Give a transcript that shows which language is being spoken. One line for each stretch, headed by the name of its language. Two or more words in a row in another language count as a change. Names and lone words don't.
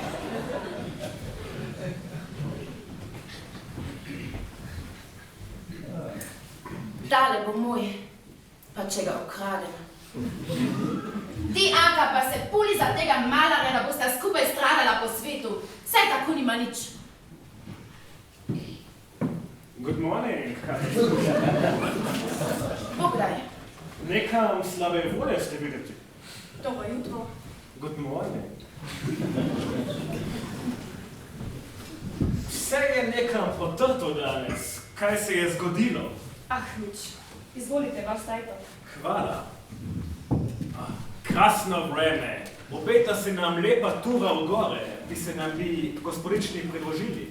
Slovenian: Tale bo moj, pa če ga ukradem. Ti, Anka, pa se puli za tega malarja, da bosta skupaj stradala po svetu. Saj tako nima nič.
English: Good morning,
Slovenian: Bogdaj. Nekam slabe volje ste videti. Dobro jutro.
English: Good morning.
Slovenian: Vse je nekam potrto danes. Kaj se je zgodilo? Ah, nič. Izvolite, vas stajte. Hvala. Krasno vreme. Obeta se nam lepa tura v gore. Bi se nam gospodični predložili.